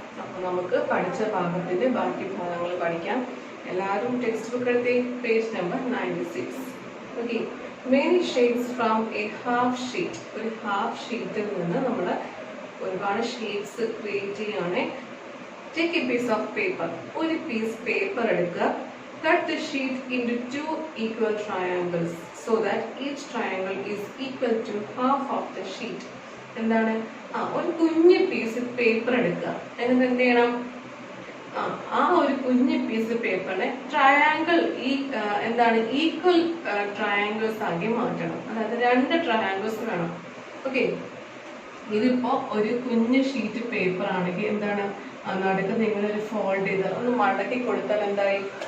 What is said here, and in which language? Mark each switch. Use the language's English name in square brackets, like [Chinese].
[Malayalam] അപ്പോൾ നമുക്ക് പഠിച്ച ഭാഗത്തിന്റെ ബാക്കി ഭാഗങ്ങൾ പഠിക്കാം. എല്ലാവരും ടെക്സ്റ്റ് ബുക്ക് എടുത്തേ, page number 96. [English] Okay, many shapes from a half sheet. [Malayalam] ഒരു ഹാഫ് ഷീറ്റിൽ നിന്ന് നമ്മൾ ഒരുപാട് ഷേപ്സ് ക്രിയേറ്റ് ചെയ്യാണ്. [English] Take a piece of paper. [Malayalam] ഒരു പീസ് പേപ്പർ എടുക്കുക. [English] Cut the sheet into two equal triangles so that each triangle is equal to half of the sheet. [Malayalam] എന്താണ് ഒരു കുഞ്ഞു പീസ് പേപ്പർ എടുക്കുക. എന്നിട്ട് എന്ത് ചെയ്യണം? ആ ഒരു കുഞ്ഞു പീസ് പേപ്പറിനെ ട്രയാങ്കിൾ ഈക്വൽ ട്രയാങ്കിൾസ് ആക്കി മാറ്റണം. അതായത് രണ്ട് ട്രയാങ്കിൾസ് വേണം. ഓക്കെ, ഇതിപ്പോ ഒരു കുഞ്ഞു ഷീറ്റ് പേപ്പർ ആണെങ്കിൽ എന്താണ് നടുക്ക് ഇങ്ങനെ ഒരു ഫോൾഡ് ചെയ്ത് ഒന്ന് മടക്കി കൊടുത്താൽ എന്തായി?